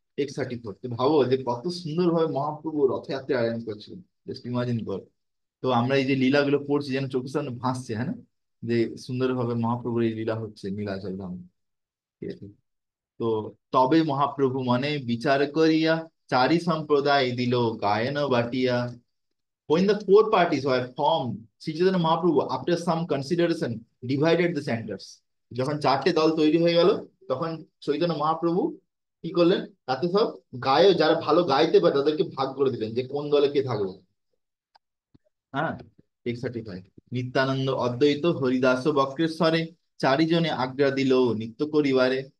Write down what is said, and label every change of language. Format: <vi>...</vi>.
<bn>X34, ভাবো যে কত সুন্দরভাবে মহাপ্রভু রথযাত্রা আয়োজন করছিলেন,</bn> <en>just imagine</en> <bn>কর। তো আমরা এই যে লীলাগুলো পড়ছি যেন চোখের সামনে ভাসছে, হ্যাঁ না, যে সুন্দরভাবে মহাপ্রভুর এই লীলা হচ্ছে নীলাচল ধাম। ঠিক আছে। তো তবে মহাপ্রভু মনে বিচার করিয়া চারি সম্প্রদায় দিল গায়ন বাটিয়া।</bn> <en>When the 4 parties were formed, Shri Chaitanya Mahaprabhu after some consideration divided the centers.</en> <bn>যখন 4টে দল তৈরি হয়ে গেল, তখন চৈতন্য মহাপ্রভু কি করলেন, তাতে সব যারা ভালো গাইতে পারে তাদেরকে ভাগ করে দিলেন যে কোন দলে কে থাকবে। হ্যাঁ, X35, নিত্যানন্দ অদ্বৈত হরিদাস বক্রেশ্বরে চারিজনে আজ্ঞা দিল নিত্য করিবারে।</bn>